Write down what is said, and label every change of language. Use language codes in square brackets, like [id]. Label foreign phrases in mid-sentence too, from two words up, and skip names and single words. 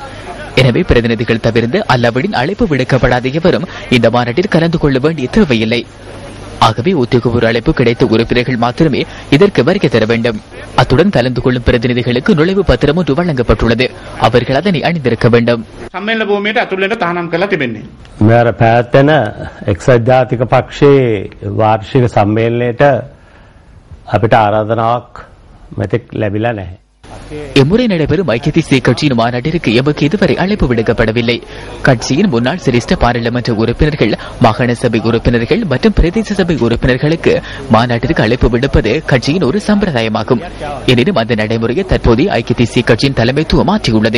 [ta] எனவே பிரதிநிதிகள் தவிர்த்து அல்லாவிடின் அழைப்பு விடுக்கப்படாத எவரும் இந்த மாநாட்டில் கலந்து கொள்ள வேண்டிய தேவையில்லை. ஆகவே உத்தியோகபூர்வ அழைப்பு கிடைத்த உறுப்பினர்கள் மாத்திரமே இதற்கு வருகை தர வேண்டும். அத்துடன் கலந்து கொள்ளும் பிரதிநிதிகளுக்கு நுழைவு பத்திரம் ஒன்று வழங்கப்பட்டுள்ளது. அவர்கள் அதனை அணிந்திருக்க வேண்டும். [si] මෙවර පැවැත්වෙන එක්සත් ජාතික පක්ෂයේ වාර්ෂික සම්මේලනයට අපිට ආරාධනාවක් මෙතෙක් ලැබිලා නැහැ. [ta] இம்முறை நடைபெறும் ஐக்கிய தேசிய கட்சியின் மாநாட்டிற்கு எமக்கு இதுவரை அழைப்பு விடுக்கப்படவில்லை. கட்சியின் முன்னாள் சிரேஷ்ட பாராளுமன்ற உறுப்பினர்கள், மாகாண சபை உறுப்பினர்கள் மற்றும் பிரதேச சபை உறுப்பினர்களுக்கு மாநாட்டிற்கு அழைப்பு விடுப்பது கட்சியின் ஒரு சம்பிரதாயமாகும். எனினும் அந்த நடைமுறையை தற்போதைய ஐக்கிய தேசிய கட்சியின் தலைமைத்துவம் மாற்றியுள்ளது.